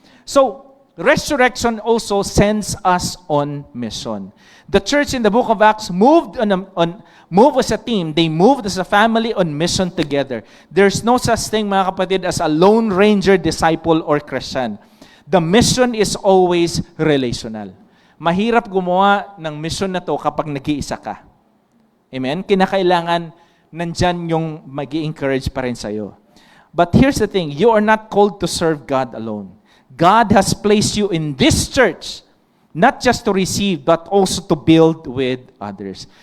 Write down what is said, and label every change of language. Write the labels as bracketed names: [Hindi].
[English] So, resurrection also sends us on mission. The church in the book of Acts moved as a team. They moved as a family on mission together. There's no such thing, [Filipino] mga kapatid, [English] as a lone ranger disciple or Christian. The mission is always relational. [Filipino] Mahirap gumawa ng mission na to kapag nag-iisa ka. Amen? Kinakailangan nandyan yung mag-i-encourage pa rin sa'yo. [English] But here's the thing, you are not called to serve God alone. God has placed you in this church, not just to receive, but also to build with others.